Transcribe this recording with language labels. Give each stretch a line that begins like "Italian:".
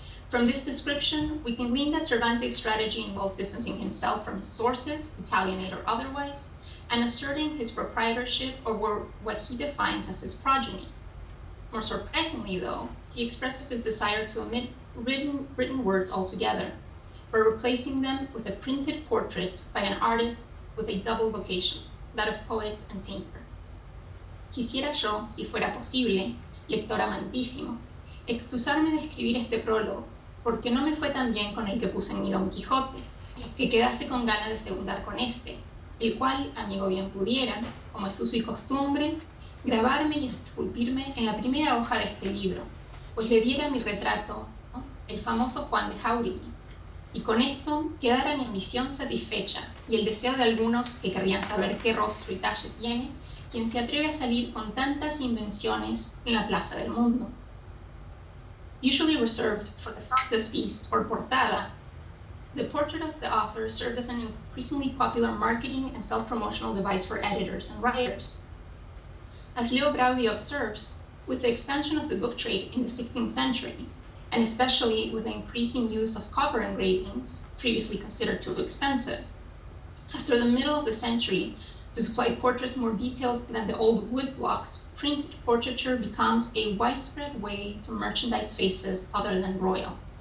English: From this description, we can glean that Cervantes' strategy involves distancing himself from his sources, Italianate or otherwise, and asserting his proprietorship over what he defines as his progeny. More surprisingly, though, he expresses his desire to omit written words altogether, by replacing them with a printed portrait by an artist with a double vocation, that of poet and painter.
Spanish: Quisiera yo, si fuera posible, lector amantísimo, excusarme de escribir este prólogo, porque no me fue tan bien con el que puse en mi Don Quijote, que quedase con ganas de segundar con este, el cual, amigo bien pudiera, como es uso y costumbre, grabarme y esculpirme en la primera hoja de este libro, pues le diera mi retrato, ¿no?, el famoso Juan de Jáuregui, y con esto quedara mi ambición satisfecha y el deseo de algunos que querrían saber qué rostro y talle tiene quien se atreve a salir con tantas invenciones en la plaza del mundo.
English: Usually reserved for the frontispiece or portada, the portrait of the author served as an increasingly popular marketing and self-promotional device for editors and writers. As Leo Braudi observes, with the expansion of the book trade in the 16th century, and especially with the increasing use of copper engravings, previously considered too expensive, after the middle of the century, to supply portraits more detailed than the old wood blocks, printed portraiture becomes a widespread way to merchandise faces other than royal.